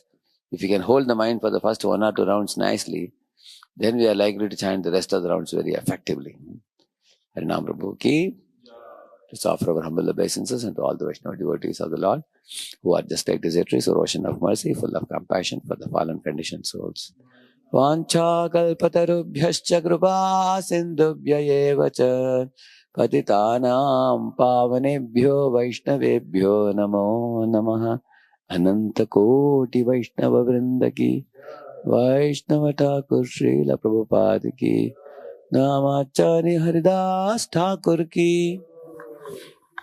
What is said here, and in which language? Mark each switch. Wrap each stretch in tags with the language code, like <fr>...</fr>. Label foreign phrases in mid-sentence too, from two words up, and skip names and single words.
<en>If you can hold the mind for the first 1 or 2 rounds nicely, then we are likely to chant the rest of the rounds very effectively.</en> <hi>Harinam Prabhu ki.</hi> <en>Let's offer our humble obeisances and to all the Vaishnava devotees of the Lord, who are just like deserters or ocean of mercy, full of compassion for the fallen conditioned souls.</en> <sa>वाञ्छा कल्पतरुभ्यश्च कृपा सिन्धुभ्य एव च पतितानां पावनेभ्यो वैष्णवेभ्यो नमो नमः.</sa> <hi>अनंत कोटि वैष्णव वृंद की, Vaishnava Thakur Srila Prabhupada ki, Namacharya Haridas Thakur ki.</hi>